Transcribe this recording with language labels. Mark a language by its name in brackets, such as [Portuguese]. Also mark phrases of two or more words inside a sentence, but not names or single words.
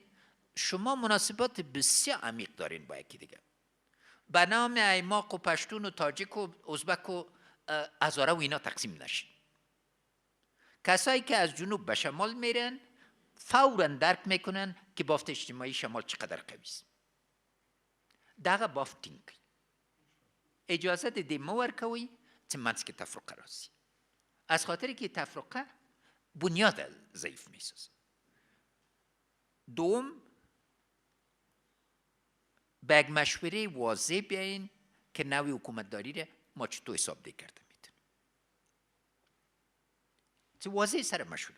[Persian] شما مناسبات بسیار عمیق دارین با یکی دیگه. به نام ایماق و پشتون و تاجیک و ازبک و هزاره و اینا تقسیم نشه. کسایی که از جنوب به شمال میرن فوراً درک میکنن که بافت اجتماعی شمال چقدر قوی است. [Pashto] دغه بافت ټینګ کړي. اجازه د دې مه ورکوئ چې منځ کې تفرقه راسي. [Persian] از خاطر که تفرقه بنیاد ضعیف میسازه. دوم، به یک مشوره واضح بیاین که نوع حکومتداری را ما چطور حساب ده کرده میتونیم. چه واضح سر مشوره.